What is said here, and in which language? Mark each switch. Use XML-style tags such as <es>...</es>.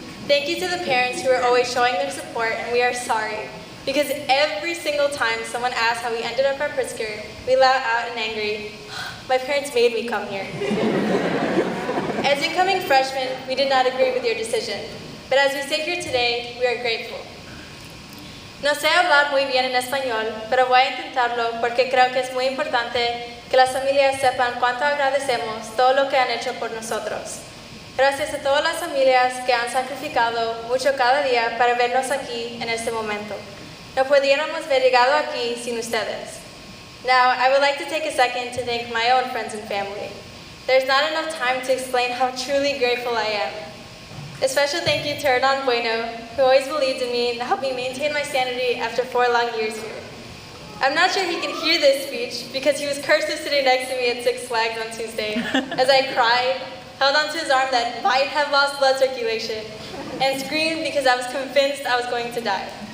<en>Thank you to the parents who are always showing their support, and we are sorry, because every single time someone asked how we ended up at Pritzker, we let out an angry, "My parents made me come here." As incoming freshmen, we did not agree with your decision, but as we sit here today, we are grateful.</en> <es>No sé hablar muy bien en español, pero voy a intentarlo porque creo que es muy importante Que las familias sepan cuánto agradecemos todo lo que han hecho por nosotros. Gracias a todas las familias que han sacrificado mucho cada día para vernos aquí en este momento. No pudiéramos haber llegado aquí sin ustedes.</es> <en>Now, I would like to take a second to thank my own friends and family. There's not enough time to explain how truly grateful I am. A special thank you to Hernan Bueno, who always believed in me and helped me maintain my sanity after 4 long years here. I'm not sure he can hear this speech because he was cursed sitting next to me at Six Flags on Tuesday as I cried, held onto his arm that might have lost blood circulation, and screamed because I was convinced I was going to die.</en>